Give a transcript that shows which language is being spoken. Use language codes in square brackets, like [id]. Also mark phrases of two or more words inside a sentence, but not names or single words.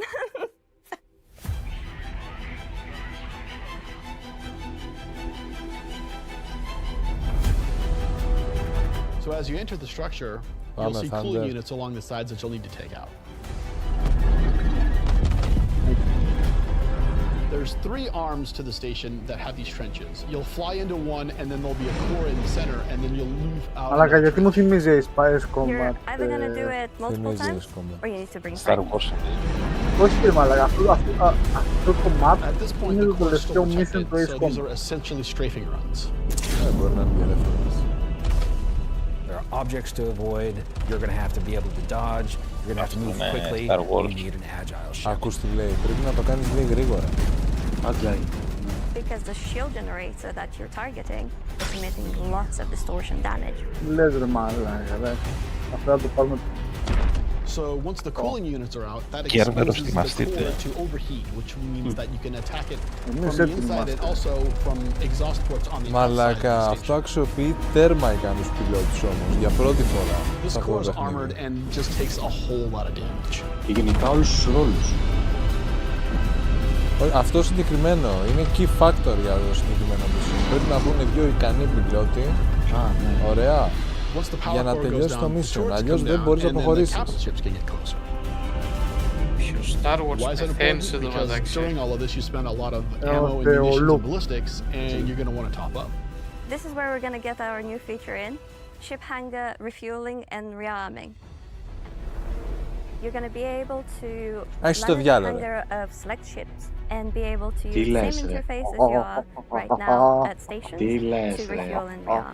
[en] So as you enter the structure, you'll see cooling units along the sides that you'll need to take out. There's 3 arms to the station that have these trenches. You'll fly into one, and then there'll be a core in the center, and then you'll move out. [el] Μαλάκα, γιατί μου θυμίζει Spice Combat? [en] You're either gonna do it multiple times, or you need to bring Star Wars. [el] Όχι κύριε Μαλάκα, αυτό το map είναι το τελευταίο mission του Ace [en] So these are essentially strafing runs. [el] Μπορεί να είναι διαλεύθερες. [en] There are objects to avoid. You're going to have to be able to dodge. You're going to have to move quickly. You need an agile ship. [el] Ακούς τι λέει, πρέπει να το κάνεις λίγο γρήγορα. [en] Because the shield generator that you're targeting is emitting lots of distortion damage. [el] Λες ρε μαλάκα, ρε. Αυτό θα το πάρουμε. [en] So once the cooling units are out, that exposes the core to overheat, which means that you can attack it from the inside and also from exhaust ports on the outside. [el] Μαλάκα, αυτό αξιοποιεί τέρμα ικανούς πιλότους όμως, για πρώτη φορά. [en] This core is armored and just takes a whole lot of damage. [el] Και γενικά όλους τους ρόλους. Αυτό συγκεκριμένο είναι [en] key factor [el] για το συγκεκριμένο mission. Πρέπει να βγουν 2 ικανοί πιλότοι. Ωραία. Για να τελειώσει το mission, αλλιώς δεν μπορείς να προχωρήσεις. Ποιος Star Wars πεθαίνεις εδώ μεταξύ. [en] During all of this, you spend a lot of ammo and munitions and ballistics, and you're going to want to top up. This is where we're going to get our new feature in, ship hangar refueling and rearming. You're going to be able to manage the hangar of select ships and be able to use the same interface as you are right now at stations to refuel and rearm.